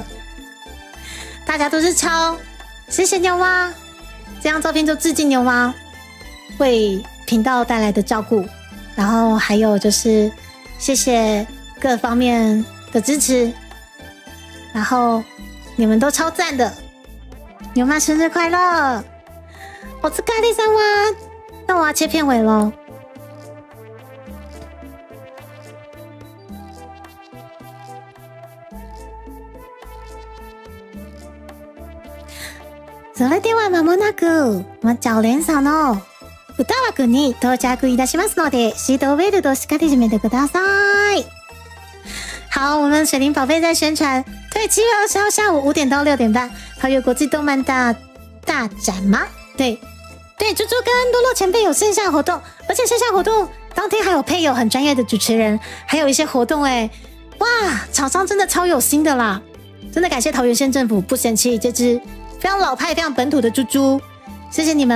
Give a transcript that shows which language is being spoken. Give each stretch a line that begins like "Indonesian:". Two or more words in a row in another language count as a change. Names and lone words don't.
Chinese: 大家都是超，谢谢牛妈，这张照片就致敬牛妈为频道带来的照顾，然后还有就是谢谢各方面的支持，然后你们都超赞的，牛妈生日快乐！我是咖喱三娃，那我要切片尾咯。
Japanese: それでは間もなく常連さんの歌枠に到着いたしますので、シートベルトしっかり締めてください。
Chinese: 好，我们水灵宝贝在宣传，对，7月20号下午5点到6点半，桃园国际动漫大展吗？对，对，猪猪跟多洛前辈有线下活动，而且线下活动当天还有配有很专业的主持人，还有一些活动哎，哇，厂商真的超有心的啦，真的感谢桃园县政府不嫌弃这只非常老派、非常本土的猪猪，谢谢你们！